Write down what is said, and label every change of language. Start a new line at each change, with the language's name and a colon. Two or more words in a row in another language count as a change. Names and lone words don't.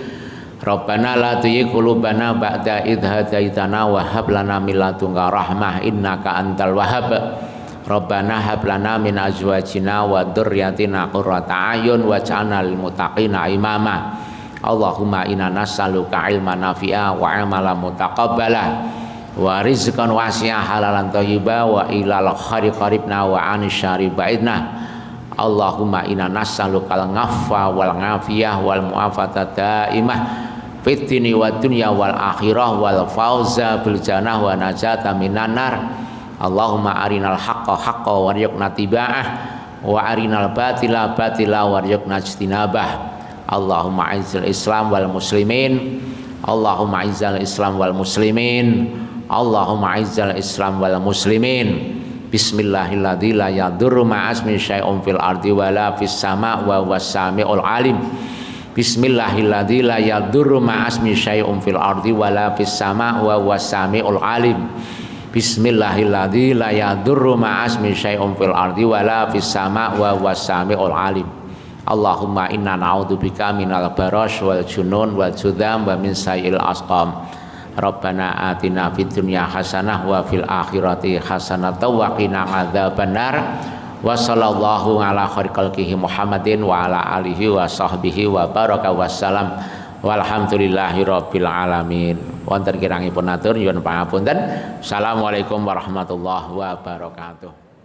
Arabic: ربنا لا تزغ قلوبنا بعد إذ هديتنا وهب لنا من لدنك رحمة إنك أنت الوهاب. ربنا هب لنا من أزواجنا وذرياتنا قرة أعين واجعلنا للمتقين إماما. اللهم إنا نسألك علما نافعا وعملا متقبلا ورزقا واسعا حلالا طيبا وإلى الخير قربنا وعن الشر باعدنا. اللهم إنا نسألك العفو والعافية والمعافاة الدائمة في الدين والدنيا والآخرة والفوز بالجنة والنجاة من النار. اللهم أرنا الحق حقا وارزقنا اتباعه وأرنا الباطل باطلا وارزقنا اجتنابه. اللهم أعز الإسلام والمسلمين. اللهم أعز الإسلام والمسلمين اللهم أعز الإسلام والمسلمين. بسم الله الذي لا يضر مع اسمه شيء في الأرض ولا في السماء وهو السميع العليم. بسم الله الذي لا يضر مع اسمه شيء في الأرض ولا في السماء وهو السميع العليم. بسم الله الذي لا يضر مع اسمه شيء في الأرض ولا في السماء وهو السميع العليم. اللهم إنا نعوذ بك من البرص والجنون والجذام ومن سيئ الأسقام. ربنا آتنا في الدنيا حسنة وفي الآخرة حسنة وقنا عذاب النار. وصلى الله على خلقه محمد وعلى آله وصحبه وبارك وسلم. والحمد لله رب العالمين.
Javanese: Wonten kirangipun atur nyuwun pangapunten.
Arabic: السلام عليكم ورحمة الله وبركاته.